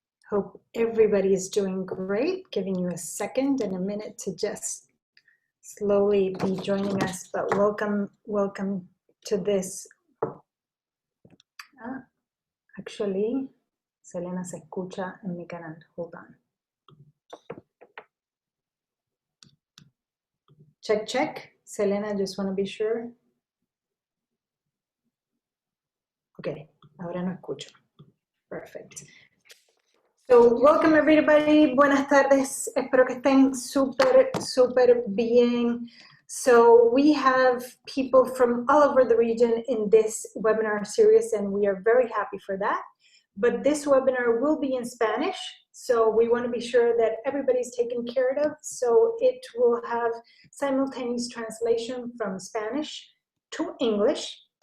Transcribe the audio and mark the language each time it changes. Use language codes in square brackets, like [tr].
[en] Hope everybody is doing great. Giving you a second and a minute to just slowly be joining us, but welcome to this. [es] Actually, Selena se escucha en mi canal. [en] Hold on. Check. Selena, just want to be sure. Okay, [es] ahora no escucho. [en] Perfect. So, welcome everybody. [es] Buenas tardes. Espero que estén súper bien. [en] So, we have people from all over the region in this webinar series, and we are very happy for that. But this webinar will be in Spanish, so we want to be sure that everybody's taken care of. So, it will have simultaneous translation from Spanish to English.